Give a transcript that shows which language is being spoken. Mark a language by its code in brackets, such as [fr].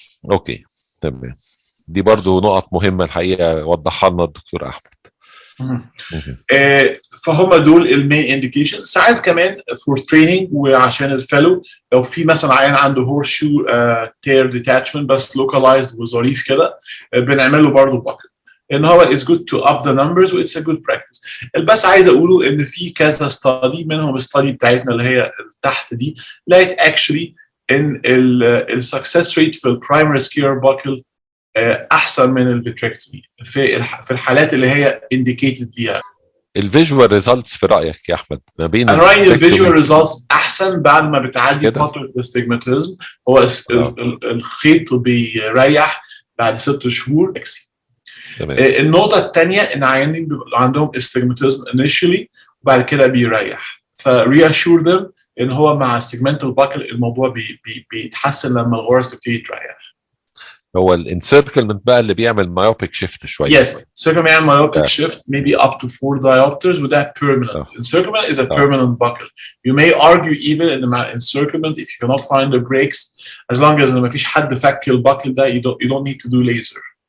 [ar] اوكي تمام، دي برضو نقط مهمه الحقيقه وضحها لنا الدكتور احمد. فهم دول المين انديكيشن. ساعات كمان فور تريننج وعشان الفلو، لو في مثلا عيان عنده هورس شو تير ديتاتشمنت بس لوكالايزد وظريف كده، بنعمل له برضه باكل. ان هو [en] is good to up the numbers [ar] و [en] it's a good practice. [ar] بس عايز اقوله ان في كذا study منهم الستادي بتاعتنا اللي هي تحت دي لقيت [en] actually [ar] ان ال success rate في البرايمري سكيلر باكل احسن من الفيتريكتومي في الحالات اللي هي indicated ليها. الفيجوال ريزلتس في رايك يا احمد ما بين انا رايي الفيجوال ريزلتس احسن بعد ما بتعدي فتره الاستجماتيزم. هو الخيط بيريح بعد 6 شهور. النقطه الثانيه ان عيانين بيبقى عندهم استجماتيزم [en] initially [ar] وبعد كده بيريح، فرياشور ذم ان هو مع السيجمنتال باكل الموضوع بيتحسن لما الغرز تبتدي تريح. هو الانسيركلمنت بقى اللي بيعمل مايوبيك شيفت شويه. [en] Yes, circlement [ar] بيعمل [en] myopic shift maybe up to 4 diopters [ar] وده [en] permanent. Encirclement is a permanent buckle. You may argue even in the encirclement if you cannot find the breaks, as long as [ar] ما فيش حد فك الباكل ده [en] you don't need to do laser.